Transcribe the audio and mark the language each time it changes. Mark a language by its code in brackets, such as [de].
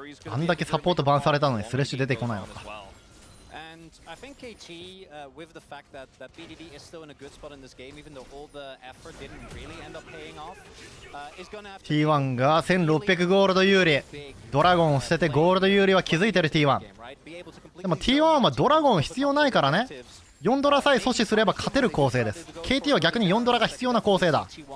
[ja] あんだけサポートバンされたのにスレッシュ出てこないのか。 [en] And I think KT, with the fact that BDD is still in a good spot in this game, even though all the effort didn't really end up paying off, is gonna have to... [ja] T1 が1600ゴールド有利。ドラゴンを捨ててゴールド有利は気づいてる T1。でも T1 はドラゴン必要ないからね。 4ドラさえ阻止すれば勝てる構成です。KT は逆に4ドラが必要な構成だ。